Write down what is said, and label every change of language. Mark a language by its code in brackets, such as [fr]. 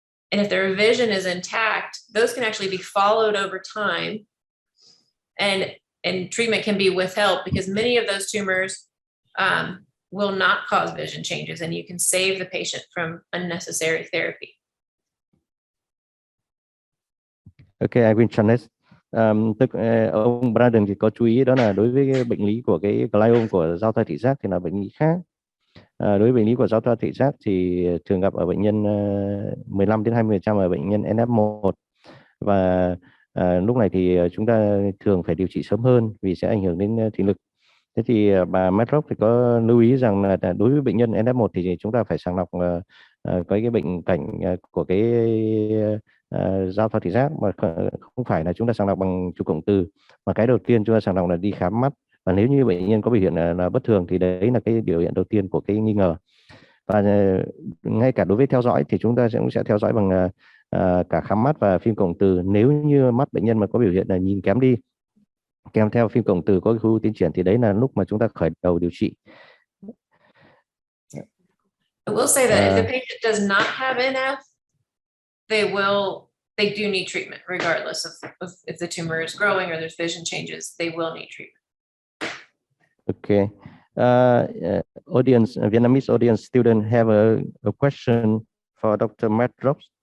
[en] And if their vision is intact, those can actually be followed over time, and treatment can be withheld because many of those tumors will not cause vision changes, and you can save the patient from unnecessary therapy. Okay, I will translate. [vi] Ông Brandon thì có chú ý đó là đối với cái bệnh lý của cái glioma của giao thoa thị giác thì là bệnh lý khác. Đối với bệnh lý của giao thoa thị giác thì thường gặp ở bệnh nhân 15 đến 20% ở bệnh nhân NF1 và lúc này thì chúng ta thường phải điều trị sớm hơn vì sẽ ảnh hưởng đến thị lực. Thế thì bà Medrock thì có lưu ý rằng là đối với bệnh nhân NF1 thì chúng ta phải sàng lọc cái bệnh cảnh của cái giao thoa thị giác, mà không phải là chúng ta sàng lọc bằng chụp cộng từ, mà cái đầu tiên chúng ta sàng lọc là đi khám mắt, và nếu như bệnh nhân có biểu hiện là bất thường thì đấy là cái biểu hiện đầu tiên của cái nghi ngờ. Và ngay cả đối với theo dõi thì chúng ta cũng sẽ theo dõi bằng cả khám mắt và phim cộng từ. Nếu như mắt bệnh nhân mà có biểu hiện là nhìn kém đi kèm theo phim cộng từ có khối u tiến triển thì đấy là lúc mà chúng ta khởi đầu điều trị. [en] I will say that if the patient does not have NF, they do need treatment regardless of if the tumor is growing or there's vision changes. They will need treatment. Okay. Vietnamese audience student have a question for Dr. Medrock.